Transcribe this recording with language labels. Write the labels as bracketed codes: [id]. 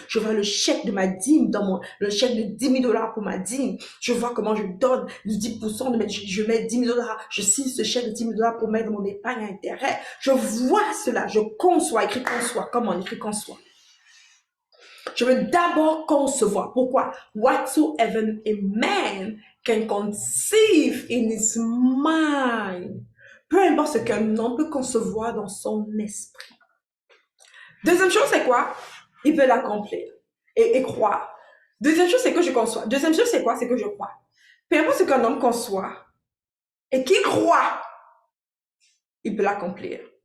[fr] Je vois le chèque de ma dîme le chèque de 10 000 dollars pour ma dîme. Je vois comment je donne le 10% je mets 10 000 dollars. Je signe ce chèque de 10 000 dollars pour mettre mon épargne à intérêt. Je vois cela. Je conçois. Écrit conçoit. Comment écrit conçoit? Je veux d'abord concevoir. Pourquoi? [en] Whatsoever a man can conceive in his mind. [fr] Peu importe ce qu'un homme peut concevoir dans son esprit. Deuxième chose, c'est quoi? Il peut l'accomplir et croire. Deuxième chose, c'est que je conçois. Deuxième chose, c'est quoi? C'est que je crois. Peu importe ce qu'un homme conçoit et qu'il croit, il peut l'accomplir.